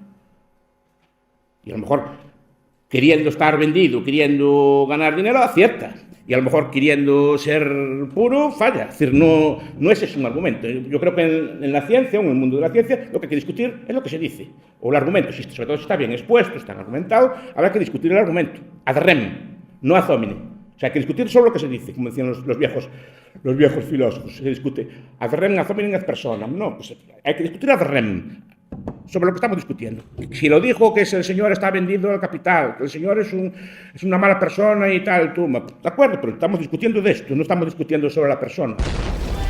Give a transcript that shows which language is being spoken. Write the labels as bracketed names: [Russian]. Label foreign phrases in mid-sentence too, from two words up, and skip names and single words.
[Spanish] Y a lo mejor, queriendo estar vendido, queriendo ganar dinero, acierta. Y a lo mejor, queriendo ser puro, falla. Es decir, no ese es un argumento. Yo creo que en la ciencia, o en el mundo de la ciencia, lo que hay que discutir es lo que se dice. O el argumento, sobre todo si está bien expuesto, está argumentado, habrá que discutir el argumento. [Latin] Ad rem, no ad hominem. [Spanish] O sea, hay que discutir solo lo que se dice, como decían los viejos filósofos. Se discute [Latin] ad rem, ad hominem, ad personam. [Spanish] No, pues hay que discutir [Latin] ad rem, [Spanish] sobre lo que estamos discutiendo. Si lo dijo que el señor está vendido al capital, que el señor es una mala persona y tal, tú, de acuerdo, pero estamos discutiendo de esto, no estamos discutiendo sobre la persona.